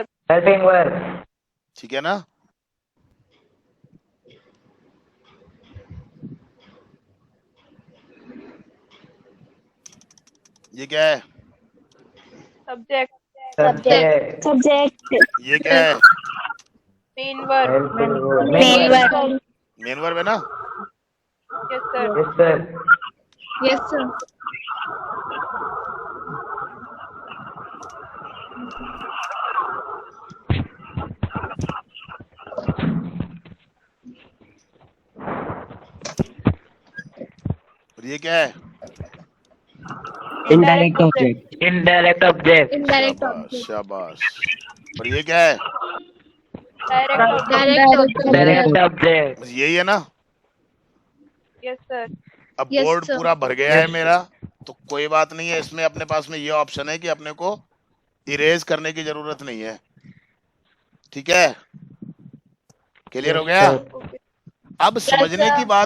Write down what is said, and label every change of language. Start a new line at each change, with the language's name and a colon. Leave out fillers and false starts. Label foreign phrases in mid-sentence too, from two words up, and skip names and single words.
English: Helping verb.
Hindi: ठीक है ना? ये क्या है?
English: Subject. Subject. Subject.
Hindi: ये क्या है?
English: Main verb. Helping verb. Main verb. main verb
Hindi: है ना?
English: Yes, sir. Yes, sir. Yes, sir.
Hindi: और ये क्या है?
English: Indirect object. Indirect object. Indirect
Hindi: शाबाश,
English: object.
Hindi: शाबाश। और ये क्या है?
English: Direct object. Direct object. Direct object.
Hindi: बस यही है ना?
English: Yes, sir.
Hindi: अब
English: Yes,
Hindi: बोर्ड
English: sir.
Hindi: पूरा भर गया है
English: Yes,
Hindi: मेरा, तो कोई बात नहीं है। इसमें अपने पास में ये ऑप्शन है कि अपने को इरेज करने की जरूरत नहीं है। ठीक है, क्लियर हो गया?
English: Okay.
Hindi: अब समझने की बात